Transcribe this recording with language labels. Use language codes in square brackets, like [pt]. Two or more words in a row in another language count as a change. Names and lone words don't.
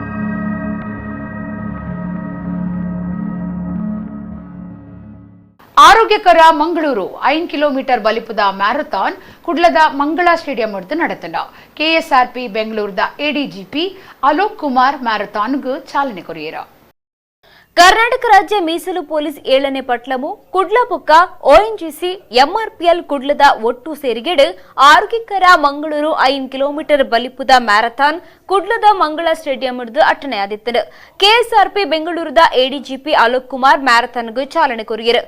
[tcy] ಆರೋಗ್ಯ ಆರೋಗ್ಯಕರ ಮಂಗಳೂರು 5 ಕಿಲೋಮೀಟರ್ ಬಲಿಪದ ಮ್ಯಾರಥಾನ್ ಕುಡ್ಲದ ಮಂಗಳ ಸ್ಟೇಡಿಯಂ ನಡೆತಂಡ ಕೆಎಸ್ಆರ್ಪಿ ಬೆಂಗಳೂರದ ಎಡಿಜಿಪಿ ಅಲೋಕ್ ಕುಮಾರ್ ಮ್ಯಾರಥಾನ್ಗೆ ಚಾಲನೆ ಕೊರಿಯರ. ಕರ್ನಾಟಕ ರಾಜ್ಯ ಮೀಸಲು ಪೊಲೀಸ್ 7ನೇ ಪಟ್ಲಮು ಕುಡ್ಲಬೊಕ್ಕ ONGC MRPL ಕುಡ್ಲದ ಒಟ್ಟು ಸೇರಿಗೆಡು ಆರೋಗ್ಯಕರ ಮಂಗಳೂರು 5 ಕಿಲೋಮೀಟರ್ ಬಲಿಪುದ ಮ್ಯಾರಥಾನ್ ಕುಡ್ಲದ ಮಂಗಳ ಸ್ಟೇಡಿಯಂ ಅಟ್ಟಣೆಯಾದಿತ್ತು. ಕೆಎಸ್ಆರ್ಪಿ ಬೆಂಗಳೂರದ ಎಡಿಜಿಪಿ ಅಲೋಕ್ ಕುಮಾರ್ ಮ್ಯಾರಥಾನ್ಗೆ ಚಾಲನೆ ಕೊರಿಯರು.